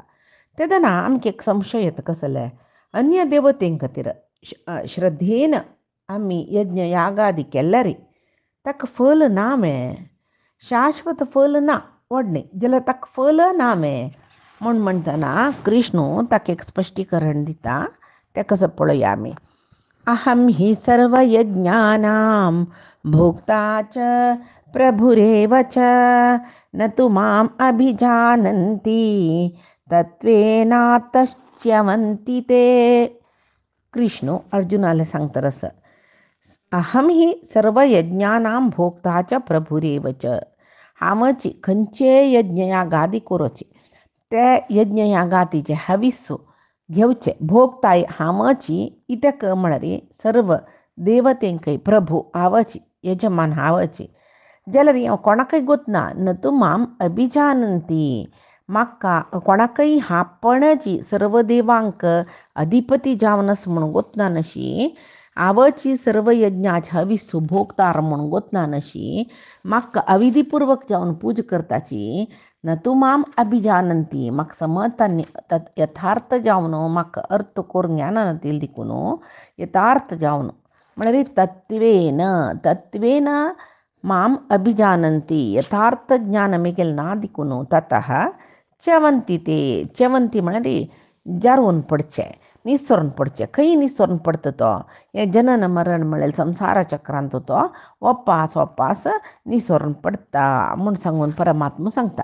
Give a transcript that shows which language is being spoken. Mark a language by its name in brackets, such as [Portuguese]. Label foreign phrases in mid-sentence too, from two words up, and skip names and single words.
[Konkani] तेदना आमकां एक संशय येता कसलें अन्य देवतें खातीर श्रद्धेन आमी यज्ञ यागादी केल्यार ताका फल ना मेळ्ळें, शाश्वत फल ना व्हडलें जाल्यार ताका फल ना मेळ्ळें म्हण म्हणटना कृष्ण ताका एक स्पश्टीकरण दिता. तें कसं पळोवया आमी. [Sanskrit] अहं हि सर्वयज्ञानां भोक्ता च प्रभुरेव च न तु माम् अभिजानन्ति तत्त्वेनातश्च्यवन्ति ते. [Konkani] कृष्ण अर्जुनाला सांगतरस [Sanskrit] अहं हि सर्वयज्ञानां भोक्ता च प्रभुरेव च. [Konkani] हामची खंयचे यज्ञ यागादी करची ते यज्ञ यागादीचे हविस्सो घेवचे भोगताय हामची इतक म्हळ्यार सर्व देवतेंकय प्रभू आवची यजमान आवची जाल्यार हांव कोणाकय गोतना [Sanskrit] न तू माम अभिजानंती. [Konkani] म्हाका कोणाकय हापणची सर्व देवांक अधिपती जावनस म्हणून गोतना नशी आवची सर्व यज्ञाचे हविस्सो भोगतार म्हणून गोतना नशी म्हाका अविधिपूर्वक जावन पूज करताची [Sanskrit] न तू माम अभिजानंती. [Konkani] म्हाका समजता यथार्थ जावन म्हाका अर्थ करूंक ज्ञानान दिल देखून यथार्थ जावन म्हळ्यार [Sanskrit] तत्वेन माम अभिजानंती [Konkani] यथार्थ ज्ञान मेगेल ना देखून [Sanskrit] ततः च्यवंती ते. [Konkani] च्यवंती म्हळ्यार जारून पडचें, निसरून पडचें. खंय निसरून पडता तो हें जनन मरण म्हळ्यार संवसार चक्रांत तो वपास निसरून पडटा म्हूण सांगून परमात्मा सांगता.